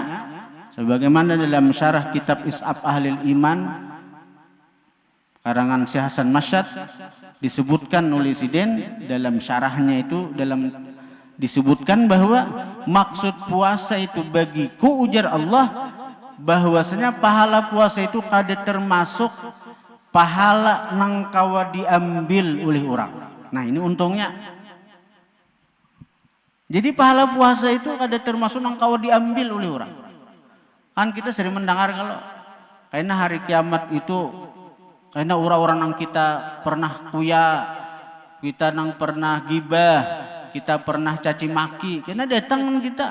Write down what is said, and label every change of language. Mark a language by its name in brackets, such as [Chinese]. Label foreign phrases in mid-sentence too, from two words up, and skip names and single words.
[Indonesian] sebagaimana dalam syarah kitab Is'ab Ahlil Iman karangan Syekh Hasan Masyad, disebutkan oleh Siden dalam syarahnya itu, disebutkan bahwa maksud puasa itu bagiku, ujar Allah, [Banjar] bahwasanya pahala puasa itu kada termasuk pahala nang kawa diambil oleh orang. [Indonesian] Nah ini untungnya. [Banjar] Jadi pahala puasa itu kada termasuk nang kawa diambil oleh orang. [Indonesian] Kan kita sering mendengar kalau karena hari kiamat itu, karena orang-orang nang kita pernah kuya, kita nang pernah gibah, kita pernah caci maki, karena datang kita.